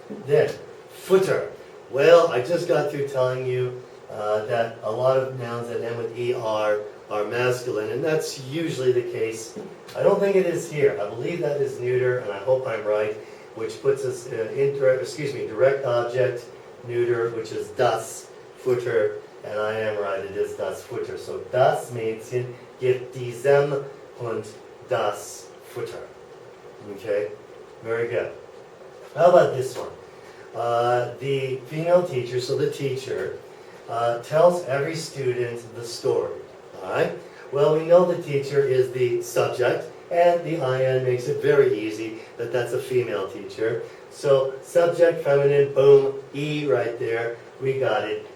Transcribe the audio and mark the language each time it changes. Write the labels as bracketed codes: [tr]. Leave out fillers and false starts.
[en] Then, Futter. Well, I just got through telling you that a lot of nouns that end with ER are masculine, and that's usually the case. I don't think it is here. I believe that is neuter, and I hope I'm right, which puts us direct object, neuter, which is das Futter, and I am right, it is das Futter. [de] So das Mädchen gibt diesem Hund das Futter. Okay? [en] Very good. How about this one? The female teacher, so the teacher, tells every student the story. Alright? Well, we know the teacher is the subject, and the IN makes it very easy that that's a female teacher. So, subject, feminine, boom, E right there, we got it.